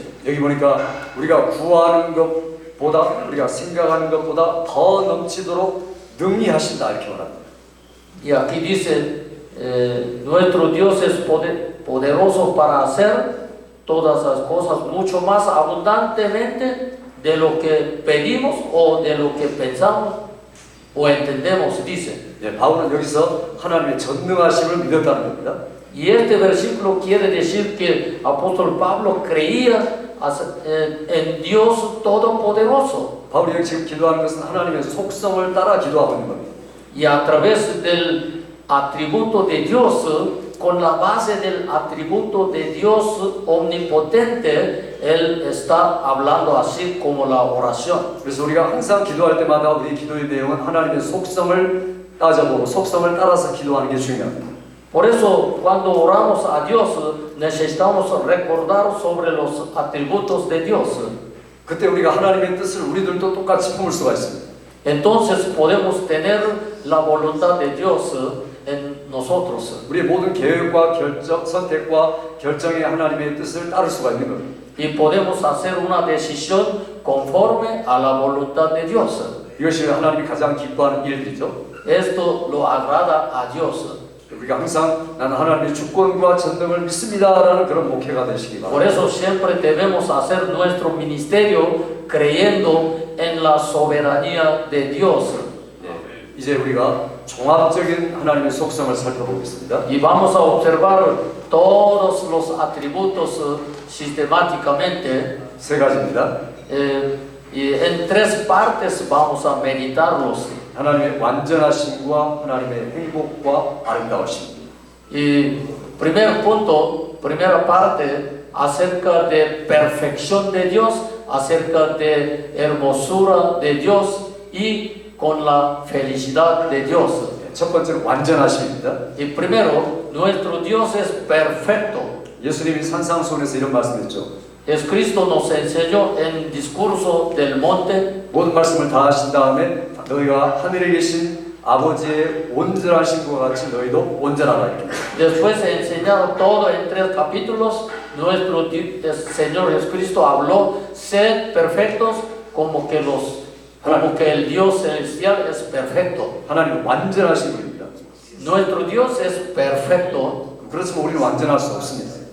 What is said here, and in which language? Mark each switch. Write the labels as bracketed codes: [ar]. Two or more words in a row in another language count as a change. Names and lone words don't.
[ko] 여기 보니까 우리가 구하는 것보다 우리가 생각하는 것보다 더 넘치도록 능히 하신다 이렇게 말합니다. [es] Y aquí dice, nuestro Dios es poderoso para hacer todas las cosas mucho más abundantemente de lo que pedimos o de lo que pensamos o entendemos, dice. [ko] 예, 바울은 여기서 하나님의 전능하심을 믿었다는 겁니다. [es] Y este versículo quiere decir que apóstol Pablo creía en Dios todopoderoso. [ko] 바울이 여기 지금 기도하는 것은 하나님의 속성을 따라 기도하고 있는 겁니다. [es] Y a través del atributo de Dios, con la base del atributo de Dios omnipotente, Él está hablando así como la oración. [ko] 그래서 우리가 항상 기도할 때마다 우리 기도의 내용은 하나님의 속성을 따져보고 속성을 따라서 기도하는 게 중요합니다. [es] Por eso, cuando oramos a Dios, necesitamos recordar sobre los atributos de Dios. [ko] 그때 우리가 하나님의 뜻을 우리들도 똑같이 품을 수가 있습니다. [es] Entonces podemos tener la voluntad de Dios en nosotros. [ko] 우리의 모든 계획과 결정, 선택과 결정에 하나님의 뜻을 따를 수가 있는 겁니다. [es] Y podemos hacer una decisión conforme a la voluntad de Dios. [ko] 이것이 하나님이 가장 기뻐하는 일들이죠. [es] Esto lo agrada a Dios. [ko] 우리가 항상 나는 하나님의 주권과 전능을 믿습니다라는 그런 목회가 되시기 [es] Por [ko] 바랍니다. [es] eso siempre debemos hacer nuestro ministerio creyendo en la soberanía de Dios. [ko] 이제 우리가 종합적인 하나님의 속성을 살펴보겠습니다. [es] Y vamos a observar todos los atributos sistemáticamente. [ko] 세 가지입니다. [es] Y en tres partes vamos a meditarlos. [ko] 하나님의 완전하심과 하나님의 행복과 아름다우심. [es] Y primer punto, primera parte, acerca de perfección de Dios, acerca de hermosura de Dios y con la felicidad de Dios. [ko] 첫 번째는 완전하심입니다. [es] Y primero, nuestro Dios es perfecto. [ko] 예수님이 산상수훈에서 이런 말씀했죠. [es] Jesucristo nos enseñó en el discurso del monte. [ko] 모든 말씀을 다 하신 다음에 너희가 하늘에 계신 아버지의 온전하신 것 같이 너희도 온전하라 이렇게. [es] Después de enseñado todo en 3 capítulos, nuestro Señor Jesucristo habló: sed perfectos como que el Dios celestial es perfecto. [ko] 하나님은 완전하신 분입니다. [es] Nuestro Dios es perfecto. [ko] 그렇지만 우리는 완전할 수 없습니다.